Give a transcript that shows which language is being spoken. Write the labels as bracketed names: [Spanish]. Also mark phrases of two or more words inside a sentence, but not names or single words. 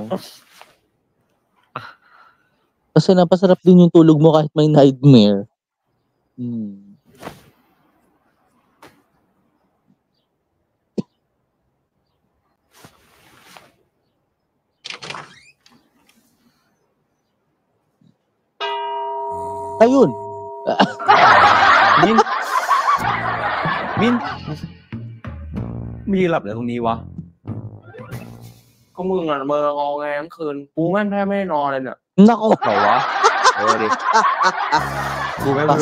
[Filipino] Kasi napasarap din yung tulog mo kahit may nightmare. Ayun. [Thai] Min มีหลับเลยตรงนี้วะก็มึงเมองอแงทั้งคืนกูแม่งแทบไม่ได้นอนเลยเนี่ย [Filipino] Nako. [Thai] เหรอวะดิกูแม่งรู้สึก